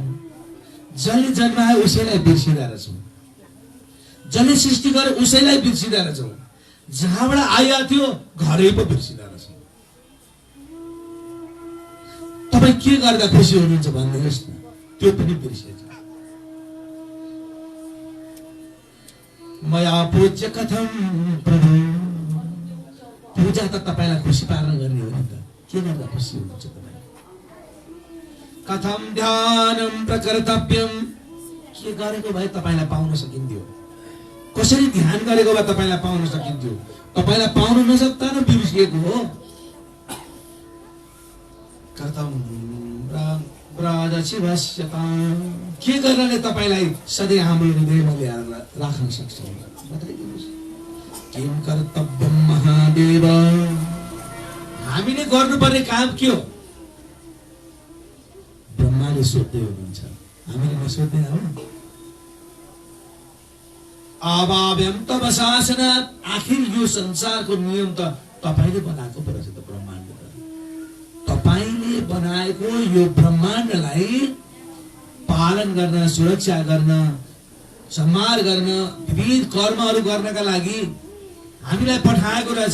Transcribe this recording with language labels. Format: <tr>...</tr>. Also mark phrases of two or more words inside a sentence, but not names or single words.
<ne>जसले जन्मायो उसैलाई बिर्सिँदा रहेछौँ, जसले सृष्टि गरे उसैलाई बिर्सिँदा रहेछौँ, जहाँबाट आइरहेको थियो घरै पो बिर्सिँदा रहेछौँ। तपाईँ के गर्दा खुसी हुनुहुन्छ भनिदिनुहोस् न, त्यो पनि बिर्सिन्छ।</ne> <sa>मया पूज्य कथम प्रभु,</sa> <ne>पूजा त तपाईँलाई खुसी पार्न गर्ने हो नि त। के गर्दा खुसी हुनुहुन्छ तपाईँ?</ne> <sa>कथम ध्यानम प्रकर्तव्यम,</sa> <ne>के गरेको भए तपाईँलाई पाउन सकिन्थ्यो? कसरी ध्यान गरेको भए तपाईँलाई पाउन सकिन्थ्यो? तपाईँलाई पाउन नसक्दा न बिर्सिएको हो।</ne> <sa>कथम ब्रजशिवस्यता,</sa> <ne>के गर्नाले तपाईँलाई सधैँ हाम्रो हृदयमा ल्याएर राख्न सक्छौँ? बताइदिनुहोस्।</ne> <sa>किम कर्तव्यम महादेव,</sa> <ne>हामीले गर्नुपर्ने काम के हो? ब्रह्माले सोध्दै हुनुहुन्छ, हामीले नसोध्दै हो।</ne> <sa>अभाव्यम तव शासनात्,</sa> <ne>आखिर यो संसारको नियम त तपाईले बनाएको पो रहेछ त। ब्रह्माण्ड तपाईले बनाएको यो ब्रह्माण्डलाई पालन गर्न, सुरक्षा गर्न, सम्मान गर्न, विविध कर्महरू गर्नका लागि हामीलाई पठाएको रहेछ।</ne>